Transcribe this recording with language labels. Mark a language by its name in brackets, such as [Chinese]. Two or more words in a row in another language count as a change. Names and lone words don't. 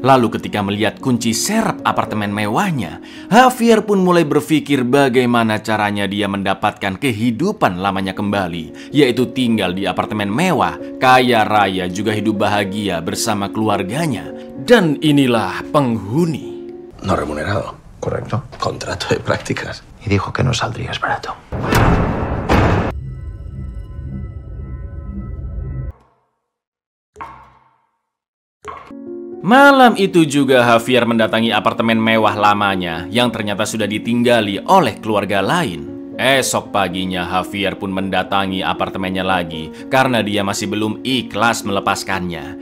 [Indonesian] Lalu ketika melihat kunci serep apartemen mewahnya, Javier pun mulai berpikir bagaimana caranya dia mendapatkan kehidupan lamanya kembali, yaitu tinggal di apartemen mewah, kaya raya, juga hidup bahagia bersama keluarganya. Dan inilah penghuni. [Spanish] No remunerado. Correcto. Contrato de prácticas. Y dijo que no saldrías barato. [Indonesian] Malam itu juga Javier mendatangi apartemen mewah lamanya yang ternyata sudah ditinggali oleh keluarga lain. Esok paginya Javier pun mendatangi apartemennya lagi karena dia masih belum ikhlas melepaskannya.